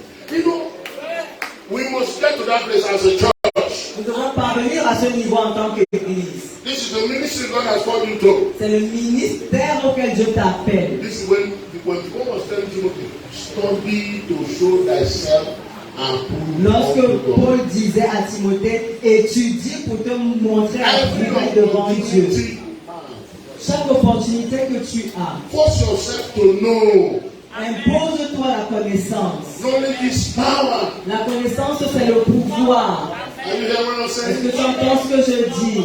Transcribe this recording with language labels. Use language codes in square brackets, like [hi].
[en] You know, we must get to that place as a church. [fr] Nous devons parvenir à ce niveau en tant qu'Église. [en] This is the ministry God has called you to. [fr] C'est le ministère auquel Dieu t'appelle. [en] This is when God was telling Timothy, study to show thyself approved. [fr] Lorsque Paul disait à Timothée, étudie pour te montrer approuvé devant Dieu. Chaque opportunité que tu as, [en] force yourself to know. [fr] Impose-toi la connaissance. [en] Knowledge is power. [fr] La connaissance, c'est le pouvoir. Est-ce que tu entends ce que je dis?